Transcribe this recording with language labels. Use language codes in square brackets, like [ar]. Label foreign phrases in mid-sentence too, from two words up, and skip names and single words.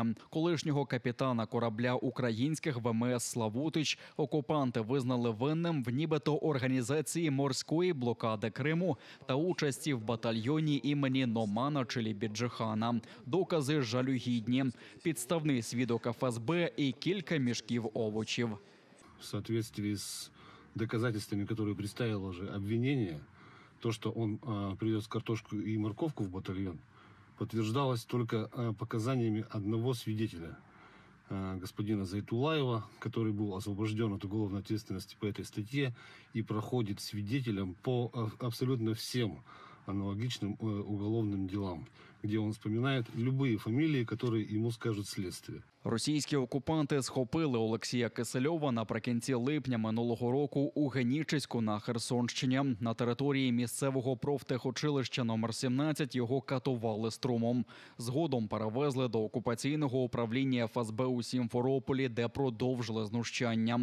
[uk] Колишнього капітана корабля українських ВМС «Славутич» окупанти визнали винним в нібито організації морської блокади Криму та участі в батальйоні імені Номана Челібіджихана. Докази жалюгідні. Підставний свідок ФСБ и кілька [ru] мешков овощей. В соответствии с доказательствами, которые представило уже обвинение, то, что он привез картошку и морковку в батальон, подтверждалось только показаниями одного свидетеля, господина Зайтулаева, который был освобожден от уголовной ответственности по этой статье и проходит свидетелем по абсолютно всем аналогичным уголовным делам, где он вспоминает любые фамилии, которые ему скажут следствие. [uk] Російські окупанти схопили Олексія Кисельова наприкінці липня минулого року у Генічеську на Херсонщині. На території місцевого профтехучилища номер 17 його катували струмом. Згодом перевезли до окупаційного управління ФСБ у Сімферополі, де продовжили знущання.